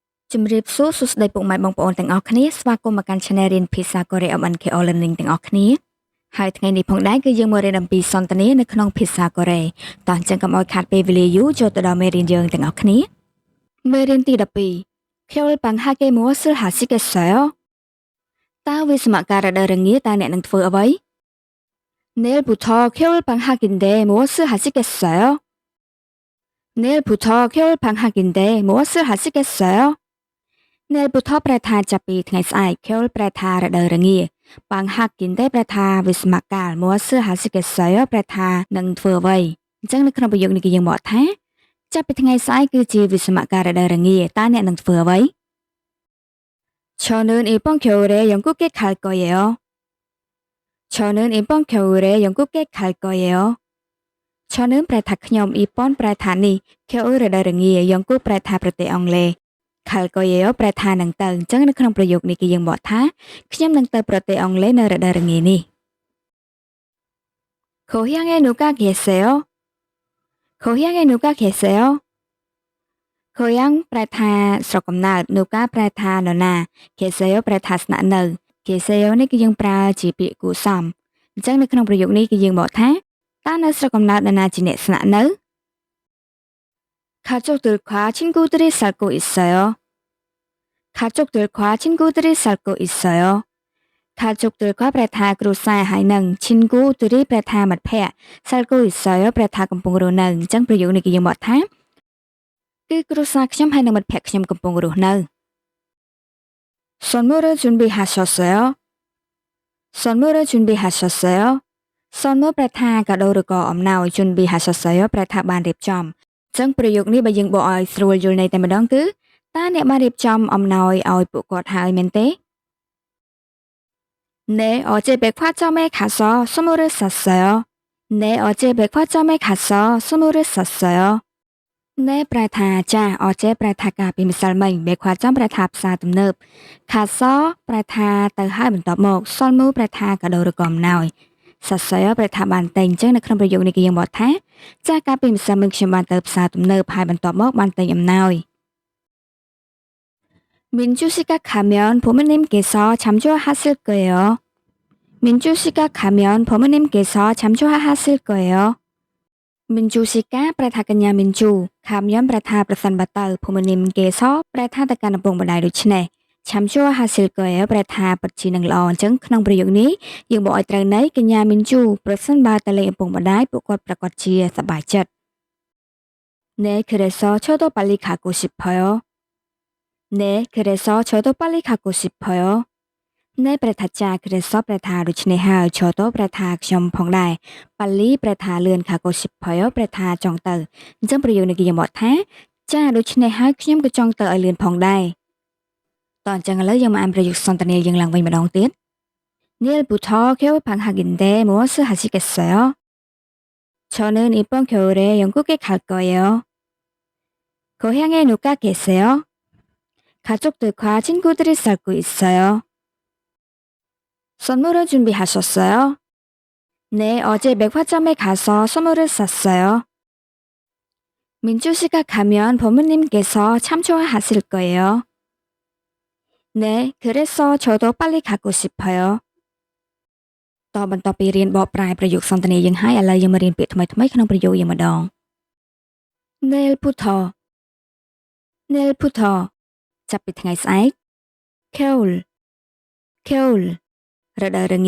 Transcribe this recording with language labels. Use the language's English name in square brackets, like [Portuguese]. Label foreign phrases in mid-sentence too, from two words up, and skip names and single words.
[Khmer] ជំរាបសួរសួស្តីពុកម៉ែបងប្អូនទាំងអស់គ្នាស្វាគមន៍មកកាន់ Channel រៀនភាសាកូរ៉េ MNKO Learning ទាំងអស់គ្នាហើយថ្ងៃនេះផងដែរគឺយើងមករៀនអំពីសន្ទនានៅក្នុងភាសាកូរ៉េតោះអញ្ចឹងកុំឲ្យខាតពេលវេលាយូរចូលទៅដល់មេរៀនយើងទាំងអស់គ្នាមេរៀនទី12 [Korean] 겨울 방학에 무엇을 하시겠어요? [Khmer] តើវាសមការរដូវរងាតើអ្នកនឹងធ្វើអ្វី [Korean] 내일부터 겨울 방학인데 무엇을 하시겠어요? 내일부터 겨울 방학인데 무엇을 하시겠어요? [Khmer] 내일부터 ប្រែថាចាប់ពីថ្ងៃស្អែក 겨울 ប្រែថារដូវរងា 방학인데 ប្រែថាវាសមកាល [Korean] 무엇을 하시겠어요 [Khmer] ប្រែថានឹងធ្វើអ្វីអញ្ចឹងនៅក្នុងប្រយោគនេះគឺយើងមកថាចាប់ពីថ្ងៃស្អែកគឺជាវាសមកាលរដូវរងាតើអ្នកនឹងធ្វើអ្វី [Korean] 저는 이번 겨울에 영국에 갈 거예요. 저는 이번 겨울에 영국에 갈 거예요. [Khmer] 저는 ប្រែថាខ្ញុំ 이번 ប្រែថានេះ 겨울 រដូវរងា 영국 ប្រែថាប្រទេសអង់គ្លេស [Korean] 갈 거예요 [Khmer] ប្រែថានឹងទៅអញ្ចឹងនៅក្នុងប្រយោគនេះគឺយើងបកថាខ្ញុំនឹងទៅប្រទេសអង់គ្លេសនៅរដូវរងានេះ [Korean] 고향에 누가 계세요? 고향에 누가 계세요? 고향 [Khmer] ប្រែថាស្រុកកំណើត 누가 ប្រែថានរណា 계세요 ប្រែថាស្នាក់នៅ 계세요 នេះគឺយើងប្រើជាពាក្យគួរសមអញ្ចឹងនៅក្នុងប្រយោគនេះគឺយើងបកថាតើនៅស្រុកកំណើតនរណាជាអ្នកស្នាក់នៅ [Korean] 가족들과 친구들이 살고 있어요. 가족들과 친구들이 살고 있어요. [Khmer] 가족들과 ប្រែថាគ្រួសារហើយនឹង 친구들이 ប្រែថាមិត្តភ័ក្តិ [Korean] 살고 있어요 [Khmer] ប្រែថាកំពុងរស់នៅអញ្ចឹងប្រយោគនេះគឺយើងបកថាគឺគ្រួសារខ្ញុំហើយនឹងមិត្តភ័ក្តិខ្ញុំកំពុងរស់នៅ [Korean] 선물을 준비하셨어요? 선물을 준비하셨어요? 선물 [Khmer] ប្រែថាកាដូឬក៏អំណោយ 준비하셨어요 ប្រែថាបានរៀបចំអញ្ចឹងប្រយោគនេះបើយើងបកឲ្យស្រួលយល់ន័យតែម្ដងគឺតើអ្នកបានរៀបចំអំណោយឲ្យពួកគាត់ហើយមែនទេ [Korean] 네, 어제 백화점에 가서 선물을 샀어요. 네, 어제 백화점에 가서 선물을 샀어요. [Khmer] 네 ប្រែថាចាអចេប្រែថាកាលពីម្សិលមិញ 백화점 ប្រែថាផ្សារទំនើប 가서 ប្រែថាទៅហើយបន្ទាប់មក 선물 ប្រែថាកាដូឬក៏អំណោយ 샀어요 ប្រែថាបានទិញអញ្ចឹងនៅក្នុងប្រយោគនេះគឺយើងបកថាចាកាលពីម្សិលមិញខ្ញុំបានទៅផ្សារទំនើបហើយបន្ទាប់មកបានទិញអំណោយ [Korean] 민주 씨가 가면 부모님께서 잠좋아하실 거예요. 민주 씨가 가면 부모님께서 잠좋아하실 거예요. [Khmer] 민주 씨가 ប្រែថាកញ្ញា 민주 가면 ប្រែថាប្រសិនបើទៅ 부모님께서 ប្រែថាទៅកាន់ឪពុកម្ដាយដូច្នេះ [Korean] 잠좋아하실 거예요 [Khmer] ប្រែថាពិតជានឹងល្អអញ្ចឹងក្នុងប្រយោគនេះយើងបកឲ្យត្រូវន័យកញ្ញា 민주 ប្រសិនបើទៅលេងឪពុកម្ដាយពួកគាត់ប្រកាសជាសប្បាយចិត្ត [Korean] 네, 그래서 저도 빨리 가고 싶어요. 네, 그래서 저도 빨리 가고 싶어요. [Khmer] 네 ប្រែថាចា 그래서 ប្រែថាដូច្នេះហើយ 저도 ប្រែថាខ្ញុំផងដែរ 빨리 ប្រែថាលឿន [Korean] 가고 싶어요 [Khmer] ប្រែថាចង់ទៅអញ្ចឹងប្រយោគនេះគឺយើងបកថាចាដូច្នេះហើយខ្ញុំក៏ចង់ទៅឲ្យលឿនផងដែរតោះអញ្ចឹងឥឡូវយើងមកអានប្រយោគសន្ទនាយើងឡើងវិញម្ដងទៀត [Korean] 내일부터 겨울 방학인데 무엇을 하시겠어요? 저는 이번 겨울에 영국에 갈 거예요. 고향에 누가 계세요? 가족들과 친구들이 살고 있어요. 선물을 준비하셨어요? 네, 어제 백화점에 가서 선물을 샀어요. 민주 씨가 가면 부모님께서 참 좋아하실 거예요. 네, 그래서 저도 빨리 가고 싶어요. [Khmer] តបន្ទាប់ពីរៀនបកប្រែប្រយោគសន្ទនាយើងហើយឥឡូវយើងមករៀនពាក្យថ្មីៗក្នុងប្រយោគយើងម្ដង 내일부터 내일부터 ចាប់ពីថ្ងៃស្អែក [Korean] 겨울 겨울 [Khmer] រដូវរងា